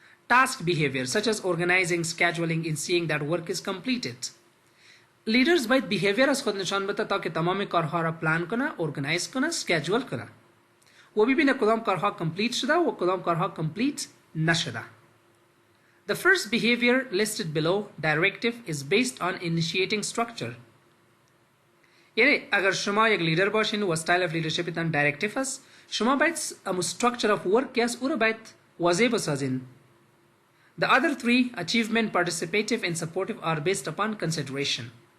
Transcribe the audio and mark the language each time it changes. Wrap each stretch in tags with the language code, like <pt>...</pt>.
<en>Task behavior such as organizing, scheduling and seeing that work is completed.</en> <fa>Leaders باید behavior از خود نشان بده تا که تمام کارها را پلان کنه، organize کنه، schedule کنه و ببینه کدام کارها complete شده و کدام کارها complete نشده.</fa> <en>The first behavior listed below, directive, is based on initiating structure.</en> <fa>یعنی اگر شما یک لیدر باشین و style of leadership تان directive است، شما باید structure of work که است او را باید واضح بسازین.</fa> <en>The other three, achievement, participative and supportive, are based upon consideration.</en>